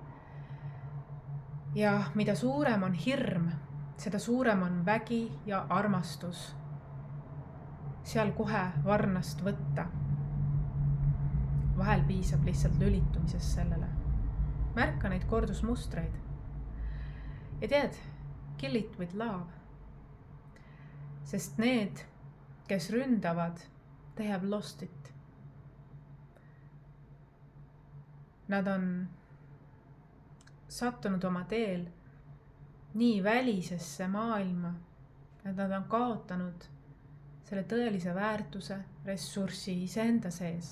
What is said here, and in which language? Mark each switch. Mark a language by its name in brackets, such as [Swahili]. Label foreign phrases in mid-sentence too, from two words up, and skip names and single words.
[Estonian] Ja mida suurem on hirm, seda suurem on vägi ja armastus seal kohe varnast võtta. Vahel piisab lihtsalt lülitumisest sellele. Märka neid kordusmustreid. Ja tead, [English] kill it with love. [Estonian] Sest need, kes ründavad, [English] they have lost it. [Estonian] Nad on sattunud oma teel nii välisesse maailma, et nad on kaotanud selle tõelise väärtuse, ressurssi iseenda sees.